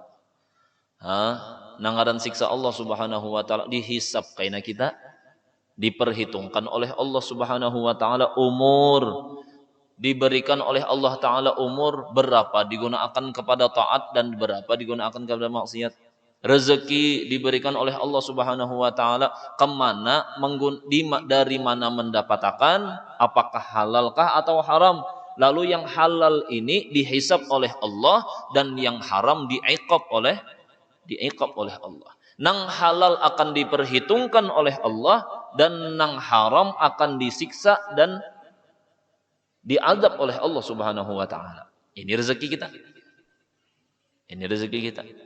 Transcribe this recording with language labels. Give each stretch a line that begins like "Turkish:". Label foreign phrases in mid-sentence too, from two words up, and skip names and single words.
Indonesian: Nangaran siksa Allah
Arabic: سبحانه وتعالى
Indonesian: dihisab kaina kita, diperhitungkan oleh Allah
Arabic: سبحانه وتعالى
Indonesian: umur, diberikan oleh Allah taala umur berapa digunakan kepada taat dan berapa digunakan kepada maksiat. Rezeki diberikan oleh Allah
Arabic: سبحانه وتعالى
Indonesian: kemana, dari mana mendapatkan, apakah halalkah atau haram. Lalu yang halal ini dihisab oleh Allah dan yang haram diiqab oleh diiqab oleh Allah. Nang halal akan diperhitungkan oleh Allah, dan nang haram akan disiksa dan diazab oleh Allah
Arabic: سبحانه وتعالى.
Indonesian: Ini rezeki kita. Ini rezeki kita.